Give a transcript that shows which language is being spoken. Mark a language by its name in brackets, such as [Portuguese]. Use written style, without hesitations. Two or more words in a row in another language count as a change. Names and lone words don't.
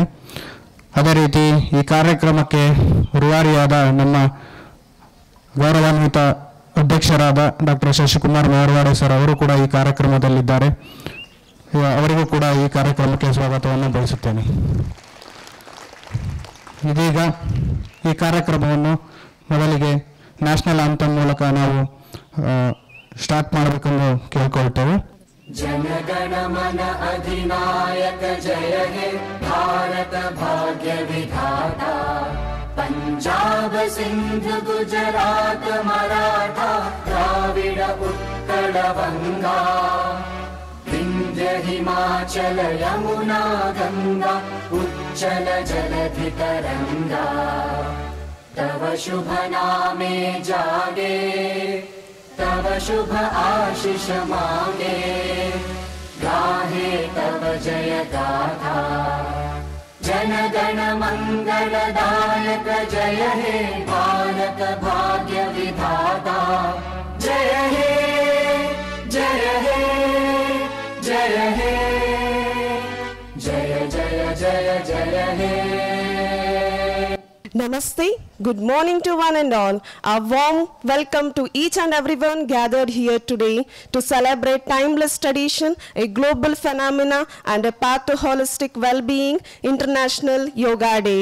[Kannada] ಅದೇ ರೀತಿ ಈ ಕಾರ್ಯಕ್ರಮಕ್ಕೆ ರೂವಾರಿಯಾದ ನಮ್ಮ ಗೌರವಾನ್ವಿತ ಅಧ್ಯಕ್ಷರಾದ ಡಾಕ್ಟರ್ ಶಶಿಕುಮಾರ್ ಮೆಹರ್ವಾಡೆ ಸರ್ ಅವರು ಕೂಡ ಈ ಕಾರ್ಯಕ್ರಮದಲ್ಲಿದ್ದಾರೆ. ಅವರಿಗೂ ಕೂಡ ಈ ಕಾರ್ಯಕ್ರಮಕ್ಕೆ ಸ್ವಾಗತವನ್ನು ಬಯಸುತ್ತೇನೆ. ಇದೀಗ ಈ ಕಾರ್ಯಕ್ರಮವನ್ನು ಮೊದಲಿಗೆ [English] national anthem [Kannada] ಮೂಲಕ ನಾವು ಸ್ಟಾರ್ಟ್ ಮಾಡಬೇಕೆಂದು ಕೇಳ್ಕೊಳ್ತೇವೆ. [Bangla] জনগণ মন অধিনায়ক জয় হে ভারত ভাগ্য বিধাতা, পঞ্জাব সিন্ধ গুজরাট মরাঠা দ্রাবিড় উৎকল বঙ্গ, বিন্ধ্য হিমাচল যমুনা গঙ্গা উচ্ছল জলধি তরঙ্গ, তব শুভ নামে জাগে তব শুভ আশিস মাগে, গাহে তব জয় গাথা। জন গণ মঙ্গলদায়ক জয় হে ভারত ভাগ্য বিধাতা, জয় হে জয় হে জয় হে জয় জয় জয় জয় হে। [English] Namaste, good morning to one and all. A warm welcome to each and everyone gathered here today to celebrate timeless tradition, a global phenomena and a path to holistic well-being, International Yoga Day.